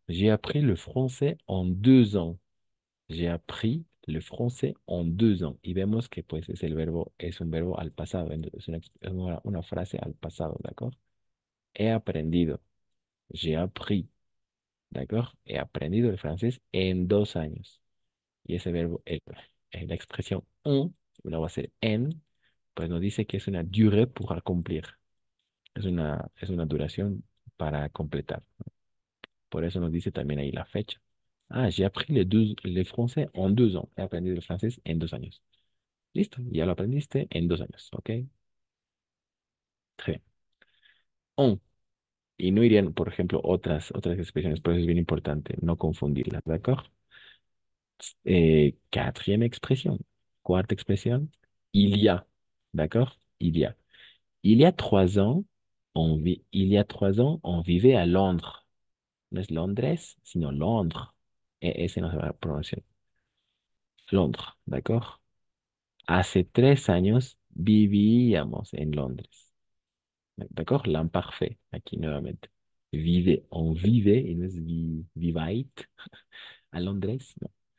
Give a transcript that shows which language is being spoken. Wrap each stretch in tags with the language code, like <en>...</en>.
<fr>J'ai appris le français en 2 ans. J'ai appris le français en 2 ans.</fr> <es>Y vemos que pues es el verbo, es un verbo al pasado. Es una frase al pasado, ¿d'accord? He aprendido.</es> <fr>J'ai appris.</fr> <es>¿D'accord? He aprendido el francés en 2 años. Y ese verbo, la expresión en, la va a ser en, pues nos dice que es una</es> <fr>durée pour accomplir.</fr> <es>Es una duración para completar. Por eso nos dice también ahí la fecha.</es> <fr>Ah, j'ai appris le français en 2 ans.</fr> <es>He aprendido el francés en 2 años. Listo, ya lo aprendiste en 2 años, ¿ok?</es> <fr>Très bien.</fr> <es>En. Y no irían, por ejemplo, otras expresiones, por eso es bien importante no confundirlas, ¿de acuerdo?</es> <fr>Quatrième expression.</fr> <es>Cuarta expresión.</es> <fr>Il y a. D'accord? Il y a. Il y a 3 ans, on vivait à Londres.</fr> <es>No es Londres, sino Londres. Ese no se va a pronunciar. Londres, ¿d'accord? Hace 3 años vivíamos en Londres. ¿D'accord? L'imparfait, aquí nuevamente. On vive, y no es vivait, a Londres, no.</es>